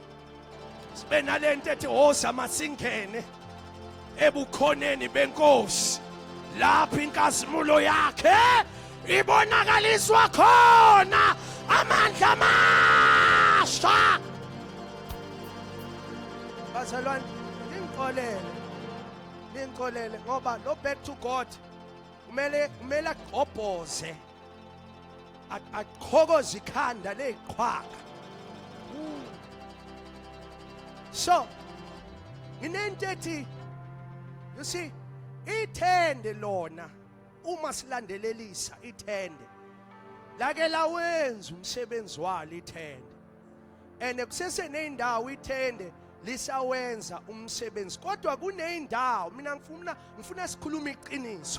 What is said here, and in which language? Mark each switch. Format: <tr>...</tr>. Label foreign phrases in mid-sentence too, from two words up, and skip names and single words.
<zu>Sibe nalento ethi hosa masingene ebukhoneni benkosi. Lapha inkazimulo yakhe ibonakaliswa khona amandla amasha. Bazalwane, ningixolele ngoba lo</zu> <en>back to God</en> <zu>kumele agqobhoze aqhokoze ikhanda leziqhwaga. So nginento ethi,</zu> <en>you see,</en> <zu>ithende lona uma silandelelisa ithende lake lawenza umsebenzi walo ithende, and kusese nendawo ithende lisawenza umsebenzi. Kodwa kuneyindawo mina ngifuna sikhuluma iqiniso.</zu>